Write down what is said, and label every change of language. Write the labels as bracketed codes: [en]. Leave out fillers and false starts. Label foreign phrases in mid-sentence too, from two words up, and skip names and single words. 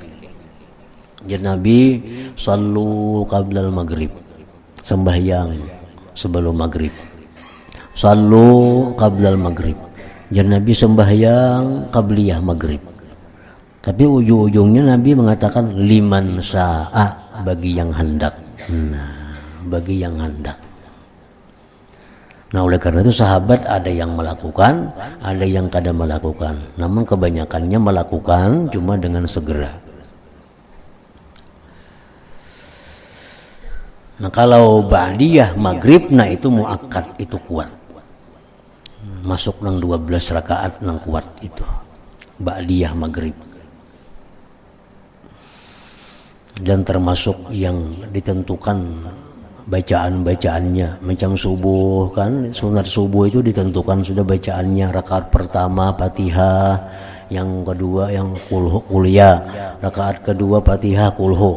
[bjn] Jadi Nabi [ar] صلوا قبل المغرب, [bjn] sembahyang sebelum maghrib. [ar] صلوا قبل المغرب. [bjn] Jadi Nabi sembahyang qabliyah maghrib. Tapi ujung-ujungnya Nabi mengatakan [ar] لمن شاء [bjn] bagi yang hendak. Nah, bagi yang hendak. Nah oleh karena itu sahabat ada yang melakukan, ada yang kada melakukan. Namun kebanyakannya melakukan cuma dengan segera. Nah kalau ba'diyah maghrib, nah itu muakkad, itu kuat. Masuk nang 12 rakaat nang kuat itu. Ba'diyah maghrib. Dan termasuk yang ditentukan bacaan-bacaannya macam subuh kan, sunat subuh itu ditentukan sudah bacaannya rakaat pertama Fatihah, yang kedua yang kuliah, rakaat kedua Fatihah kulhu.